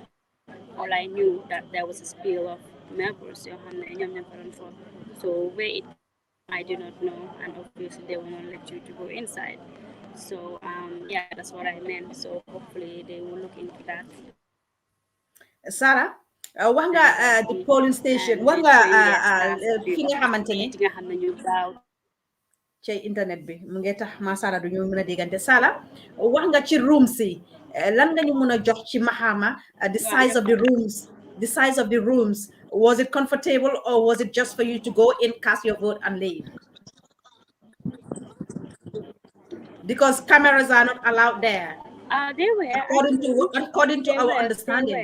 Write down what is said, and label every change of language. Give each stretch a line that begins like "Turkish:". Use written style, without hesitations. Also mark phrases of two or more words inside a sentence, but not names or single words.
English: All I knew that there was a spill of marbles. So where it came from, I do not know, and obviously they will not let you to go inside. So yeah, that's what I meant. So hopefully they will look into that. Sarah,
Wolof: wax nga
English: the polling station, And
Wolof: wax
English: they
Wolof: nga
English: train their staff to
Wolof: fi nga xamante ni nga xam ne ñu gaaw. ci internet bi mu ngi tax ma Sala du ñu mën a déggante. Sala, wax nga ci rooms yi, lan nga ñu mën a jox ci maxaama
English: the size of the rooms, the size of the rooms, was it comfortable or was it just for you to go in, cast your vote and leave? Because cameras are not allowed there, They were according to our they understanding.